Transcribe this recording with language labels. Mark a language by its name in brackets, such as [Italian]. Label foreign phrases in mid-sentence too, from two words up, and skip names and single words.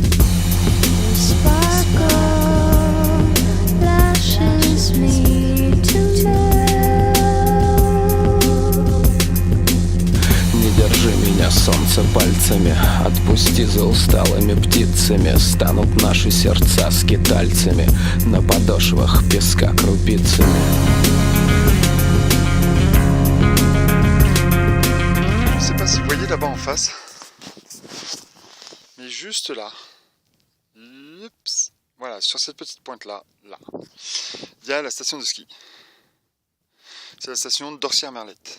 [Russian] Не держи меня, солнце, пальцами, отпусти за усталыми птицами. Станут наши сердца скитальцами на подошвах песка крупицами. [French] Je sais pas si vous voyez là-bas en face, mais juste là, voilà, sur cette petite pointe là, il y a la station de ski. C'est la station d'Orsières-Merlette.